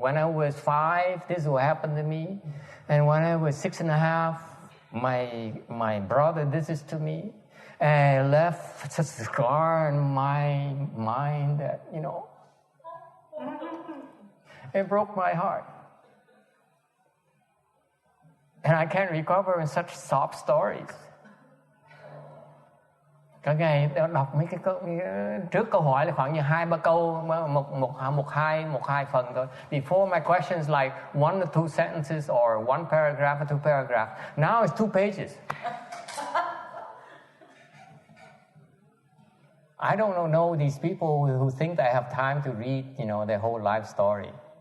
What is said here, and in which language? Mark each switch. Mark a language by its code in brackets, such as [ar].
[en] When I was 5, this is what happened to me. And when I was 6.5, my brother did this to me. And left such a scar in my mind that, you know, it broke my heart. And I can't recover in such sob stories. [vi] Cả ngày đọc mấy cái câu, trước câu hỏi là khoảng như 2-3 câu, một hai phần thôi. [en] Before my questions like 1 or 2 sentences or 1 paragraph or 2 paragraphs. Now it's 2 pages. I don't know these people who think they have time to read, you know, their whole life story.